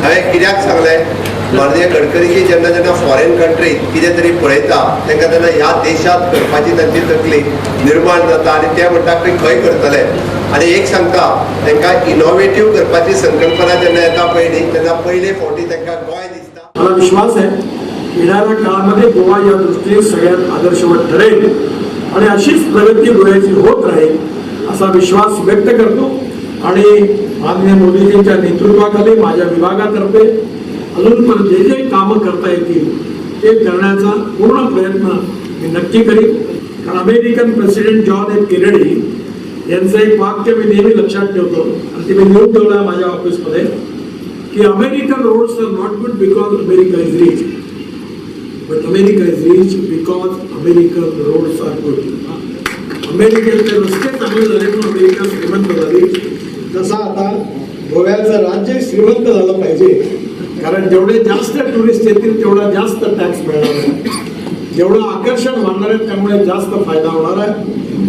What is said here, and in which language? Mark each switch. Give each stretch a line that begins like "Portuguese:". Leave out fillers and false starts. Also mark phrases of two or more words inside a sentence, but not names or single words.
Konkani: हांवें कित्याक सांगलें, माननीय गडकरीजी जेन्ना जेन्ना
English: foreign countryt
Konkani: कितें तरी पळयता तांकां तेन्ना ह्या देशांत करपाची तांची तकली निर्माण जाता आनी ते म्हणटा की खंय करतले। आनी एक सांगता, तांकां इनोवेटीव करपाची संकल्पना जेन्ना येता पळय तेन्ना पयले फावटी तांकां गोंय दिसता।
Marathi: मला विश्वास आहे येणाऱ्या काळामध्ये गोवा या दृष्टीने सगळ्यात आदर्शवत ठरेल आणि अशीच प्रगती गोव्याची होत राहील असा विश्वास व्यक्त करतो। आणि माननीय मोदीजींच्या नेतृत्वाखाली माझ्या विभागातर्फे अजून जे जे कामं करता येतील ते करण्याचा पूर्ण प्रयत्न मी नक्की करीन। कारण अमेरिकन प्रेसिडेंट जॉन एफ केनेडी यांचं एक वाक्य मी नेहमी लक्षात ठेवतो आणि ते मी लिहून ठेवलं आहे माझ्या ऑफिसमध्ये की
English: American roads are not good because America is rich, but America is rich because American roads are good.
Marathi: अमेरिकेचे रस्ते चांगले झाले म्हणून अमेरिका श्रीमंत झाली। तसा आता गोव्याचं राज्य श्रीमंत झालं पाहिजे, कारण जेवढे जास्त टुरिस्ट येतील तेवढा जास्त टॅक्स मिळणार आहे, जेवढं आकर्षण वाढणार आहे त्यामुळे जास्त फायदा होणार आहे।